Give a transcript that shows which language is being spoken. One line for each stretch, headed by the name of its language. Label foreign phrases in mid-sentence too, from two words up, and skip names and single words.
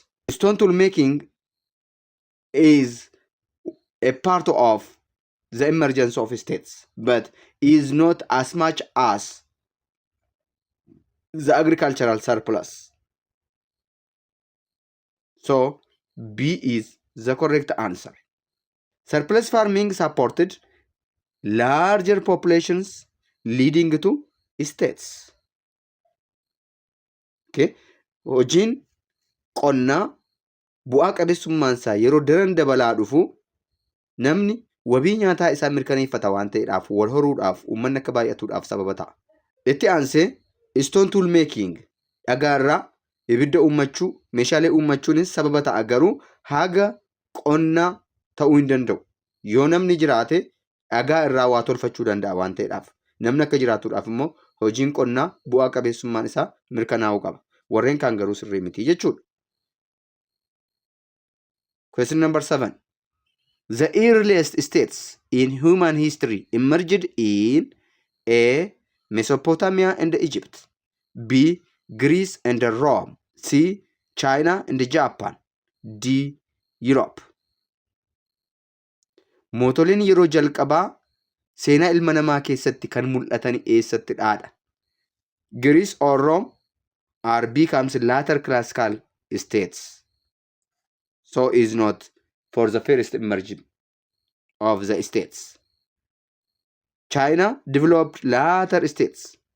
English: Stone tool making is a part of the emergence of states, but is not as much as the agricultural surplus. So, B is the correct answer. Surplus farming supported larger populations leading to states. Okay?
Oromo: Hojiin qonnaa bu'aa qabeessummaansaa yeroo daran dabalaa dhufu namni wabii nyaataa isaa mirkaneeffata waan ta'eedhaaf wal horuudhaaf uummanni akka baay'atuudhaaf sababa ta'a. Itti aansee
English: stone tool making
Oromo: dhagaarraa ibidda uummachuu meeshaalee uummachuunis sababa ta'a garuu haga qonnaa ta'uu hin danda'u. Yoo namni jiraate dhagaa irraa waa tolfachuu danda'a waan ta'eedhaaf namni akka jiraatuudhaaf immoo hojiin qonnaa bu'aa qabeessummaan isaa mirkanaa'uu qaba. Warreen kaan garuu sirrii miti jechuudha.
English: Question number 7. The earliest states in human history emerged in A. Mesopotamia and Egypt. B. Greece and Rome. C. China and Japan. D. Europe.
Oromo: Mootoliin yeroo jalqabaa seenaa ilma namaa keessatti kan mul'atan eessatti dhaadha?
English: Greece or Rome are becomes later classical states. So is not for the first emergence of the states. China developed later states.